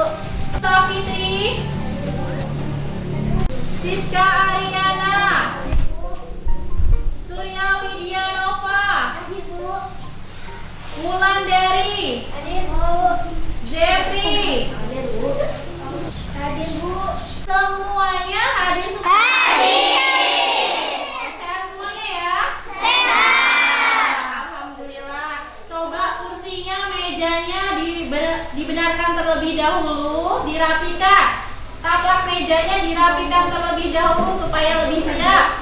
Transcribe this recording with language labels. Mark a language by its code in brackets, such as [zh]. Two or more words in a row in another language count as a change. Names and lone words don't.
[id] Safitri. Siska Ariana. Surya Widianova. Hadir, Bu. Wulandari. Hadir, Bu. Zepri. Hadir, Bu. Hadir, Bu. Semuanya hadir semua. Sehat semuanya ya? Sehat. Alhamdulillah. Coba kursinya, mejanya dibenarkan terlebih dahulu, dirapikan. Taplak mejanya dirapikan terlebih dahulu supaya lebih siap.